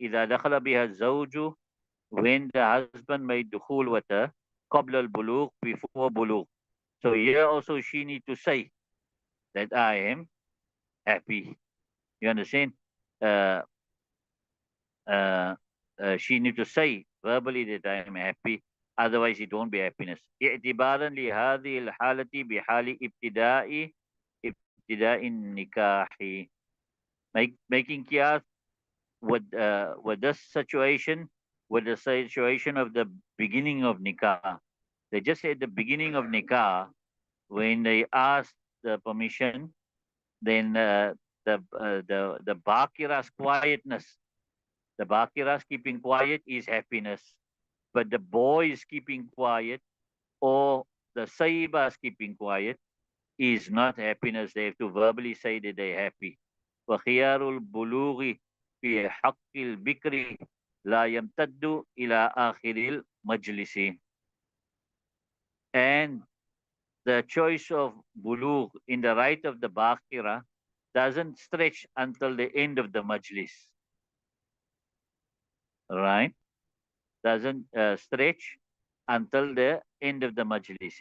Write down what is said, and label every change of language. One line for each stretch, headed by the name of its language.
Arabic: إِذَا دَخَلَ بِهَا الزَّوْجُ,
English: when the husband made dukhul with her,
Arabic: qabla al-bulugh,
English: before bulugh. So here also she need to say that I am happy. You understand? Uh, she need to say verbally that I am happy. Otherwise, it won't be happiness.
Arabic: اعتبارا لهذه الحالة بحال ابتداء النكاح.
English: Making qiyas with this situation, with the situation of the beginning of nikah. They just at the beginning of nikah, when they asked the permission, then the bakira's quietness, the bakira's keeping quiet is happiness, but the boy is keeping quiet, or the saiba's keeping quiet, is not happiness. They have to verbally say that they're happy.
Arabic: وخيار البلوغ في حق البكر لا يمتد إلى آخر المجلس.
English: And the choice of bulugh in the right of the bakira doesn't stretch until the end of the majlis. Right? Doesn't stretch until the end of the majlis.